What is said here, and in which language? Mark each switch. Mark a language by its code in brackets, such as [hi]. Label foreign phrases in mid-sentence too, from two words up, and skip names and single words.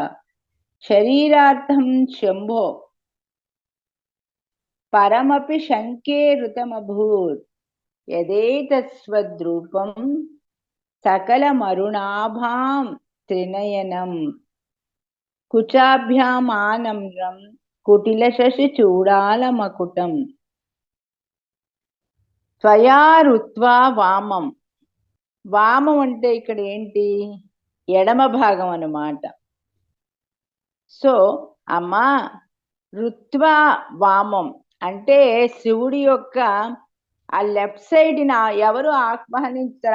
[sa] शरीरार्थं शम्भो परमपि शंके ऋतमभूत् यदेतस्वद्रूपं सकलमरुणाभां त्रिनयनं कुचाभ्यामानम्रं कुटिलशशिचूडालमकुटं त्वया ऋत्वा वामं. [te] వామం అంటే ఇక్కడ ఏంటి? ఎడమ భాగం అన్నమాట. సో అమ్మా, [sa] ऋत्वा वामं [te] అంటే శివుడి యొక్క ఆ [en] left side [te] ఎవరు ఆహ్వానించారు?